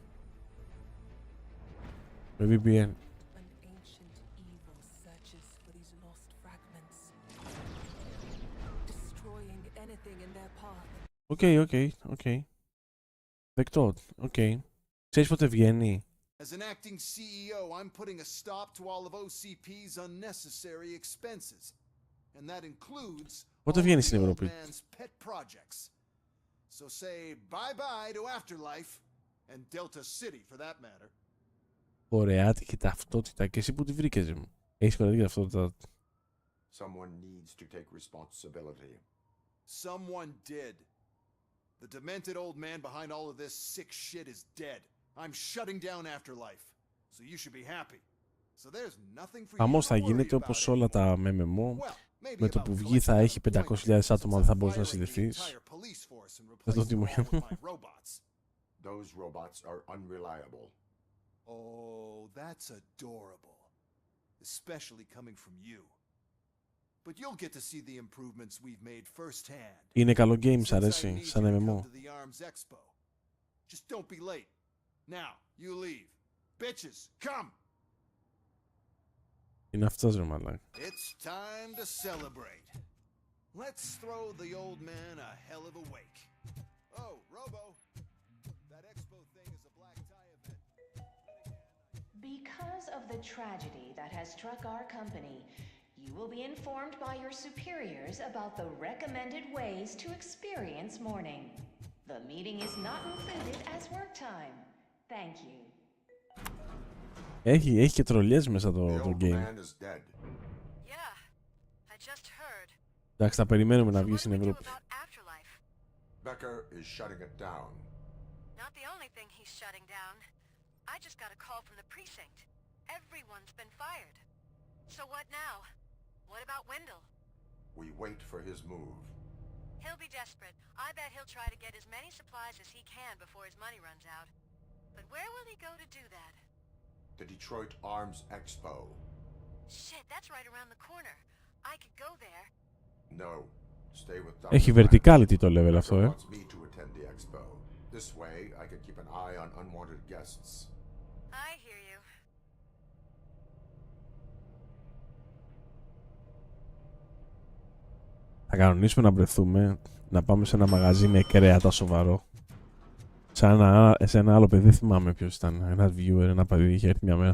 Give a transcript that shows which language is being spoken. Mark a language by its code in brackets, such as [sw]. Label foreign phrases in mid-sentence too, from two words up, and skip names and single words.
[el] Με VPN. Οκ. Δεκτό, οκ. Ξέρεις πότε βγαίνει? [en] As an acting CEO, I'm putting a stop to all of OCP's unnecessary expenses. And that includes [el] Πότε βγαίνει στην Ευρώπη? [en] pet projects. So say bye-bye to Afterlife and Delta City for that matter. [el] Κορεάτικη ταυτότητα. Και εσύ που τη βρήκες, μου? Έχεις κορεάτικη ταυτότητα? [en] Someone needs to take responsibility. Someone did. The demented old man behind all of this sick shit is dead. I'm shutting down Afterlife. So you should be happy. So there's nothing for you [el] Χαμός θα [en] to worry [el] γίνεται [en] about [el] όπως όλα τα MMO. Με το που βγει θα έχει 500.000 άτομα, δεν θα μπορείς να συνδεθείς. Δεν το τιμωρώ. [en] Those robots are unreliable. Oh, that's adorable. Especially coming from you. But you'll get to see the improvements we've made firsthand. [el] Είναι καλό game, σ' αρέσει, σαν MMO. [en] Just don't be late. Now, you leave. Bitches, come! [el] Είναι αυτός, ρε μαλάκα. [en] It's time to celebrate. Let's throw the old man a hell of a wake. Oh, Robo. That expo thing is a black tie event. Because of the tragedy that has struck our company, you will be informed by your superiors about the recommended ways to experience mourning. The meeting is not included as work time. Thank you. [el] Έχει και τρολιές μέσα το game. Εντάξει, θα περιμένουμε να βγει στην Ευρώπη. [en] Becker is shutting it down. Not the only thing he's shutting down. I just got a call from the precinct. Everyone's been fired. So what now? What about Wendell? We wait for his move. He'll be desperate. I bet he'll try to get as many supplies as he can before his money runs out. But where will he go to do that? The Detroit Arms Expo. Shit, that's right around the corner. I could go there. No. Stay with Dr. [el] Έχει verticality το level αυτό, [en] wants me to attend the expo. This way, I can keep an eye on unwanted guests. I hear you. [el] Θα κανονίσουμε να βρεθούμε, να πάμε σε ένα μαγαζί με κρέατα σοβαρό. Σε ένα άλλο παιδί, θυμάμαι ποιος ήταν, ένα viewer, ένα παιδί είχε έρθει μια μέρα.